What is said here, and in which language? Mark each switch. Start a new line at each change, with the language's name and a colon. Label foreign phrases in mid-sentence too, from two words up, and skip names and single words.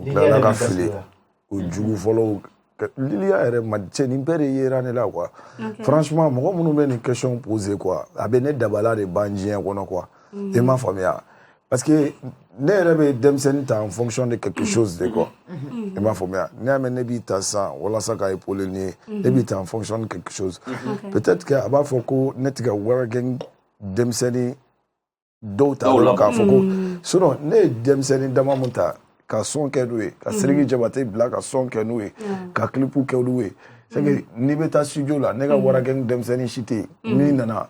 Bambara: tilala ka fili o jugu fɔlɔw liliya yɛrɛ ma cɛ nin bɛɛ de yera ne la
French: quoi franchement
Bambara: mɔgɔ minnu bɛ nin
French: question poser quoi
Bambara: a bɛ ne dabala de ban diɲɛ kɔnɔ quoi i m'a faamuya
French: parce que
Bambara: ne yɛrɛ bɛ denmisɛnnin ta
French: en fonction de quelque chose de quoi
Bambara: i m'a faamuya ne y'a mɛn ne b'i ta sisan walasa ka épaule nin ye ne b'i ta
French: en fonction de quelque chose peut-être que
Bambara: a b'a fɔ ko ne tɛ ka wɛrɛ kɛ denmisɛnnin dɔw ta dɔrɔn k'a fɔ ko sinon ne ye denmisɛnnin dama mun ta ka son kɛ n'u ye ka Sidiki Jabate bila ka son kɛ n'u ye ka clip kɛ n'u ye
French: c'est que
Bambara: n'i bɛ taa studio la ne ka wɛrɛ kɛ denmisɛnnin si tɛ yen min nana